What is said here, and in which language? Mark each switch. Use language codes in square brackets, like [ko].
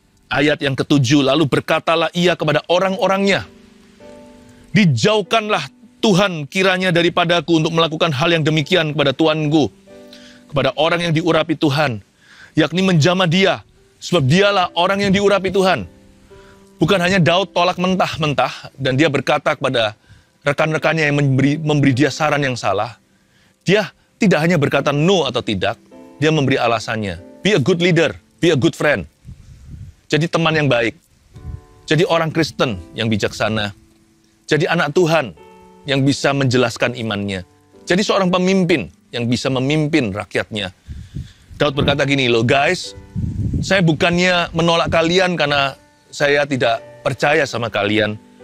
[id] Ayat yang ke-7, lalu berkatalah ia kepada orang-orangnya, dijauhkanlah Tuhan kiranya daripadaku untuk melakukan hal yang demikian kepada tuanku, kepada orang yang diurapi Tuhan, yakni menjamah dia, sebab dialah orang yang diurapi Tuhan. Bukan hanya Daud tolak mentah-mentah, dan dia berkata kepada rekan-rekannya yang memberi dia saran yang salah. Dia tidak hanya berkata no atau tidak, dia memberi alasannya. [en] Be a good leader, be a good friend. [id] Jadi teman yang baik, jadi orang Kristen yang bijaksana. Jadi anak Tuhan yang bisa menjelaskan imannya. Jadi seorang pemimpin yang bisa memimpin rakyatnya. Daud berkata gini loh, guys, saya bukannya menolak kalian karena saya tidak percaya sama kalian.